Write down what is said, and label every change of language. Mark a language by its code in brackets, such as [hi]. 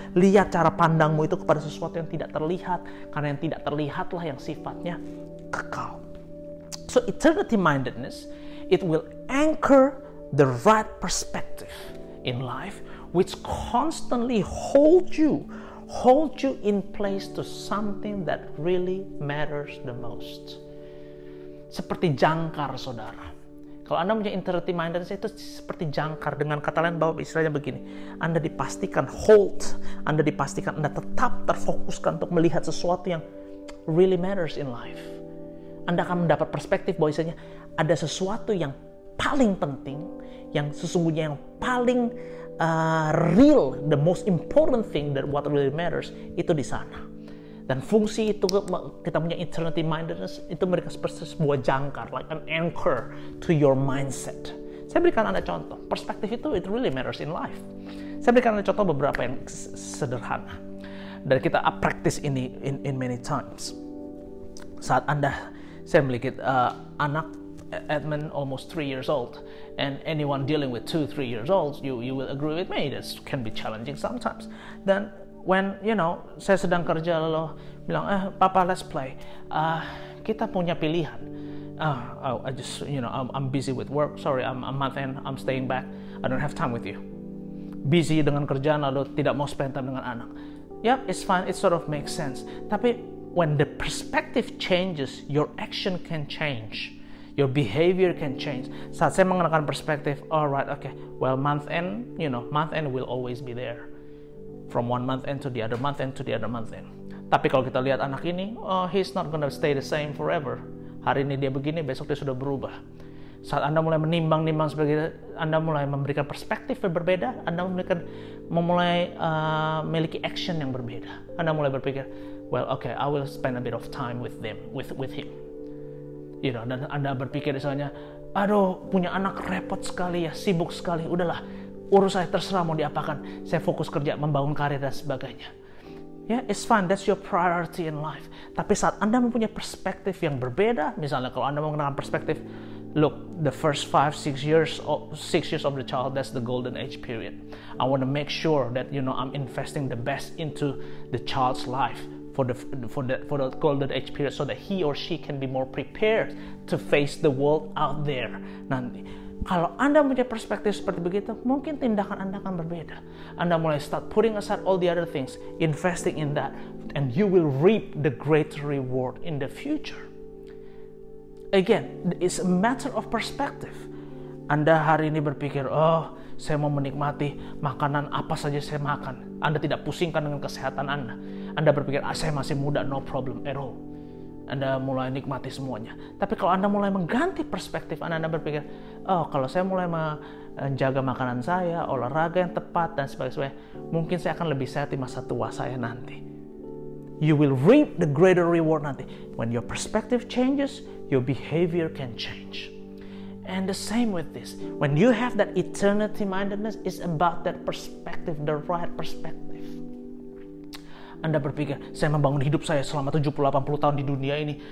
[id] Lihat cara pandangmu itu kepada sesuatu yang tidak terlihat, karena yang tidak terlihatlah yang sifatnya kekal. [en] So eternity mindedness, it will anchor the right perspective in life, which constantly hold you in place to something that really matters the most. [id] Seperti jangkar, saudara. Kalau Anda punya eternity mindedness, itu seperti jangkar. Dengan kata lain, bahwa istilahnya begini, Anda dipastikan hold, Anda dipastikan Anda tetap terfokuskan untuk melihat sesuatu yang [en] really matters in life. [id] Anda akan mendapat perspektif bahwa istilahnya ada sesuatu yang paling penting, yang sesungguhnya yang paling real, [en] the most important thing, that what really matters, itu [id] di sana. Dan fungsi itu, kita punya eternity mindedness, itu mereka seperti sebuah jangkar, [en] like an anchor to your mindset. [id] Saya berikan Anda contoh, perspektif itu, [en] it really matters in life. [id] Saya berikan Anda contoh beberapa yang sederhana. Dan kita [en] practice ini in many times. [id] Saat saya memiliki anak, [en] Edmund almost 3 years old, and anyone dealing with 2-3 years old, you will agree with me, this can be challenging sometimes. [id] Dan when saya sedang kerja lalu bilang, Papa, [en] let's play. [id] Kita punya pilihan. [en] I just I'm busy with work. Sorry, I'm month end. I'm staying back. I don't have time with you. [id] Busy dengan kerjaan lalu tidak mau [en] spend time [id] dengan anak. [en] Yep, it's fine. It sort of makes sense. [id] Tapi [en] when the perspective changes, your action can change. Your behavior can change. [id] Saat saya mengenakan perspektif, [en] alright, okay, well, month end will always be there. From one month end to the other month end to the other month end. [id] Tapi kalau kita lihat anak ini, [en] he's not gonna stay the same forever. [id] Hari ini dia begini, besok dia sudah berubah. Saat Anda mulai menimbang-nimbang sebagai, Anda mulai memberikan perspektif yang berbeda, Anda memulai memiliki action yang berbeda. Anda mulai berpikir, [en] well, okay, I will spend a bit of time with him. [id] Dan Anda berpikir misalnya, aduh, punya anak repot sekali ya, sibuk sekali, udahlah, urus saya, terserah mau diapakan, saya fokus kerja, membangun karir dan sebagainya. [en] It's fine, that's your priority in life. [id] Tapi saat Anda mempunyai perspektif yang berbeda, misalnya kalau Anda menggunakan perspektif, [en] look, the first 6 years of the child, that's the golden age period. I want to make sure that I'm investing the best into the child's life for the golden age period, so that he or she can be more prepared to face the world out there [id] nanti. Kalau Anda punya perspektif seperti begitu, mungkin tindakan Anda akan berbeda. Anda mulai [en] start putting aside all the other things, investing in that, and you will reap the greater reward in the future. Again, it's a matter of perspective. [id] Anda hari ini berpikir, saya mau menikmati makanan apa saja saya makan. Anda tidak pusingkan dengan kesehatan Anda. Anda berpikir, saya masih muda, [en] no problem at all. [id] Anda mulai nikmati semuanya. Tapi kalau Anda mulai mengganti perspektif, Anda berpikir, oh kalau saya mulai menjaga makanan saya, olahraga yang tepat, dan sebagainya, mungkin saya akan lebih sehat di masa tua saya nanti. [en] You will reap the greater reward [id] nanti. [en] When your perspective changes, your behavior can change. And the same with this. When you have that eternity mindedness, it's about that perspective, the right perspective. [id] Anda berpikir, saya membangun hidup saya selama 70-80 tahun di dunia ini.